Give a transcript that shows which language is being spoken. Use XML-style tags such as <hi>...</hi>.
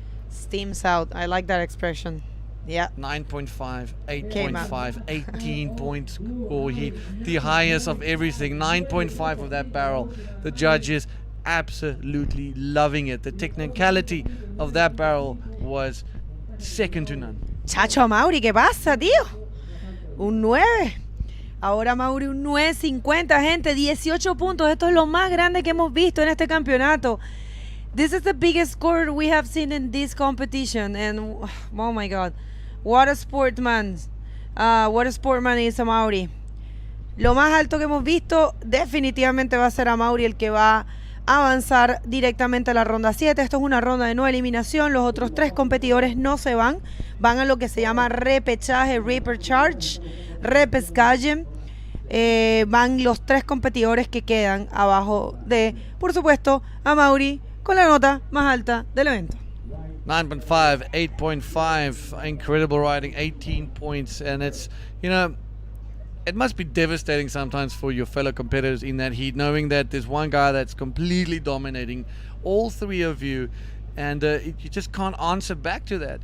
<en>Steams out. I like that expression. Yeah. 9.5, Came out. 8.5, 18 points score heat. The highest of everything. 9.5 of that barrel. The judges absolutely loving it. The technicality of that barrel was second to none.</en> <es>Chacho Amaury, ¿qué pasa, tío? Un 9. Ahora Amaury un 9.50, gente. 18 puntos. Esto es lo más grande que hemos visto en este campeonato.</es> <en>This is the biggest score we have seen in this competition. And, oh my God. What a sportman. What a sportman is Amaury.</en> <es>Lo más alto que hemos visto definitivamente va a ser Amaury el que va a avanzar directamente a la ronda 7. Esto es una ronda de no eliminación. Los otros 3 competidores no se van. Van a lo que se llama repechaje, repecharge, repescaje. Van los 3 competidores que quedan abajo de, por supuesto, Amaury con la nota más alta del evento.</es> <en>9.5, 8.5, incredible riding, 18 points, and it's, it must be devastating sometimes for your fellow competitors in that heat, knowing that there's one guy that's completely dominating all 3 of you, and you just can't answer back to that.</en>